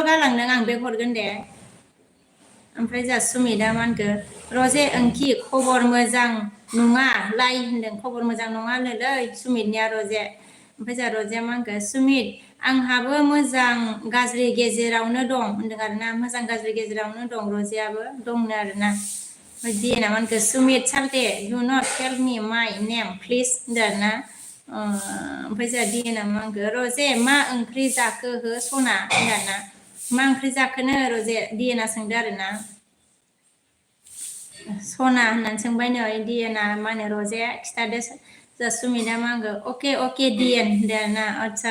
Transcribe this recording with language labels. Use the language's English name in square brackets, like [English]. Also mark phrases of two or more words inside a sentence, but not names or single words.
[Bodo] गालांदों आं बेक हरगोन दे ओमफ्राय जा सुमितआ मा होनखो रजे ओंखि खबर मोजां नङा लाइ होनदों खबर मोजां नङानोलै सुमितनिया रजे ओमफ्राय जा रजेया मा होनखो सुमित आंहाबो मोजां गाज्रि गेजेरावनो दं होनदों आरोना मोजां गाज्रि गेजेरावनो दं रजेयाबो दंनो आरोना ओमफ्राय डिएनआ मा होनखो सुमित सालथे [English] do not tell me my name please [Bodo] होनदों आरोना ओमफ्राय जोंहा डिएनआ मा होनखो रजे मा ओंख्रि जाखो हो सना होनदों आरोना मा ओंख्रि जाखोनो रजे डिएनआ सोंदो आरोना सना होननानै सोंबाय नै डिएनआ मा होनो रजे खिथादो जा सुमितआ मा होनखो अके डिएन होनदों आरोना आदसा